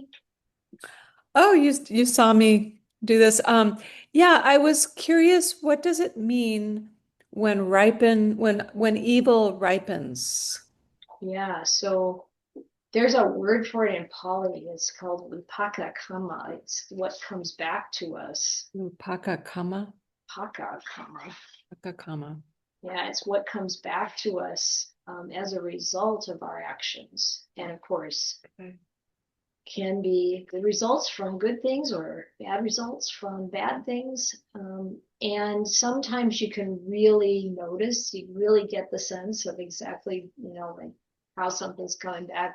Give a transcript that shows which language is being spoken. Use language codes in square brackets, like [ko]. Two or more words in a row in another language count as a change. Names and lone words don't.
[en] Oh, you saw me do this. Yeah, I was curious, what does it mean when evil ripens? Yeah, so there's a word for it in Pali. It's called [pi] vipaka kama. [en] It's what comes back to us. [pi] Paka kama? Paka kama. Paka kama. [en] Yeah, it's what comes back to us as a result of our actions. And of course, can be the results from good things or bad results from bad things. And sometimes you can really notice, you really get the sense of exactly, you know, like how something's coming back.